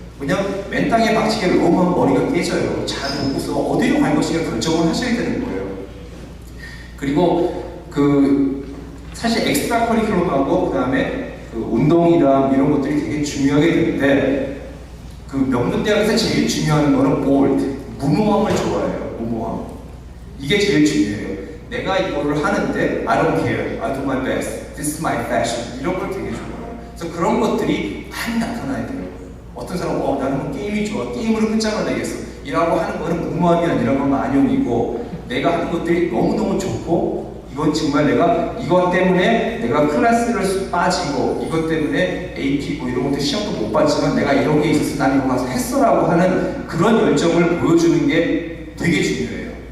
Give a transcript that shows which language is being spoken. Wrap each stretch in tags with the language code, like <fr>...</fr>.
<ko>왜냐면 맨 땅에 박치기를 너무 하면 머리가 깨져요. 잘 보고서 어디로 갈 것인가 결정을 하셔야 되는 거예요. 그리고 사실 엑스트라 커리큘럼하고 그 다음에 운동이랑 이런 것들이 되게 중요하게 되는데 명문대학에서 제일 중요한 거는 볼드, 무모함을 좋아해요. 무모함. 이게 제일 중요해요. 내가 이거를 하는데</ko> <en>I don't care, I do my best, this is my passion</en> <ko>이런 걸 되게 좋아해요. 그래서 그런 것들이 많이 나타나야 돼요. 어떤 사람은 나는 게임이 좋아, 게임으로 끝장을 내겠어 이라고 하는 거는 무모함이 아니라 만용이고 내가 하는 것들이 너무너무 좋고 이건 정말 내가 이것 때문에 내가 클래스를 빠지고 이것 때문에 AP 뭐 이런 것도 시험도 못 봤지만 내가 이런 게 있어서 난 이거 가서 했어라고 하는 그런 열정을 보여주는 게 되게 중요해요.</ko>